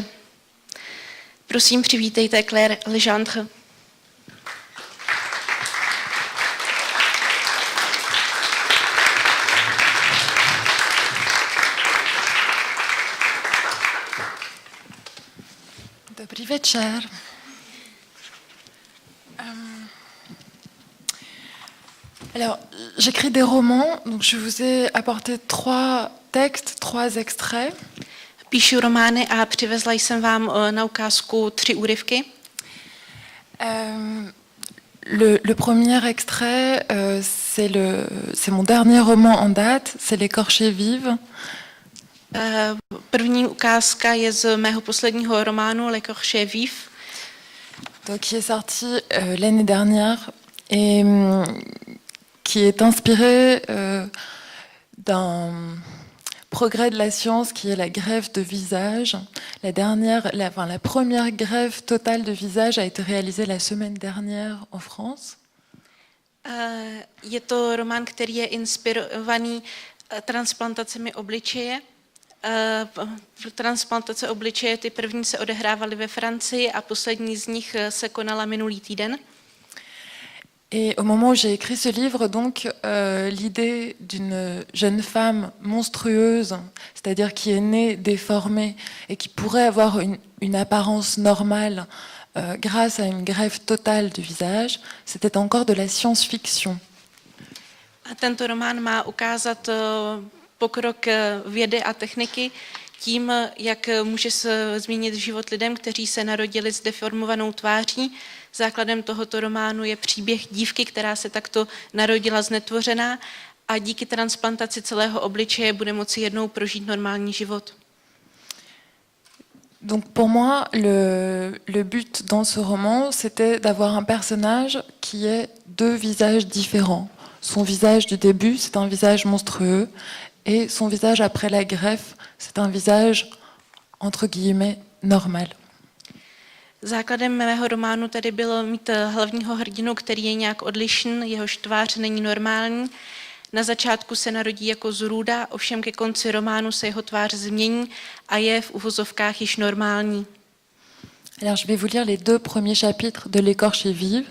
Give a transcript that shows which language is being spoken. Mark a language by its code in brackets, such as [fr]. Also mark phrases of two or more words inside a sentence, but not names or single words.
[cs] Prosím, přivítejte Claire Legendre. Dobrý večer. [fr] Alors, j'écris des romans, donc je vous ai apporté 3 textes, 3 extraits. [cs] Píšu romány a přivezla jsem vám na ukázku 3 úryvky. [fr] Le premier extrait, c'est mon dernier roman en date, c'est L'Écorché vive. [cs] První ukázka je z mého posledního románu L'Écorché vif. [fr] Donc, qui est sorti l'année dernière et qui est inspiré d'un progrès de la science qui est la greffe de visage. La première greffe totale de visage a été réalisée la semaine dernière en France. [cs] Je to román, který je inspirovaný transplantacemi obličeje. Transplantace obličeje, ty první se odehrávaly ve Francii a poslední z nich se konala minulý týden. [fr] Et au moment où j'ai écrit ce livre, donc, l'idée d'une jeune femme monstrueuse, c'est-à-dire qui est née déformée et qui pourrait avoir une apparence normale grâce à une greffe totale du visage, c'était encore de la science-fiction. [cs] A tento román má ukázat pokrok vědy a techniky tím, jak může se změnit život lidem, kteří se narodili s deformovanou tváří. Základem tohoto románu je příběh dívky, která se takto narodila znetvořená a díky transplantaci celého obličeje bude moci jednou prožít normální život. [fr] Donc pour moi, le but dans ce roman, c'était d'avoir un personnage qui ait 2 visages différents. Son visage du début, c'est un visage monstrueux, et son visage après la greffe, c'est un visage, entre guillemets, normal. [cs] Základem mého románu tedy bylo mít hlavního hrdinu, který je nějak odlišný, jehož tvář není normální. Na začátku se narodí jako zrůda, ovšem ke konci románu se jeho tvář změní a je v uvozovkách již normální. [fr] Alors je vais vous lire les 2 premiers chapitres de L'Écorché vive.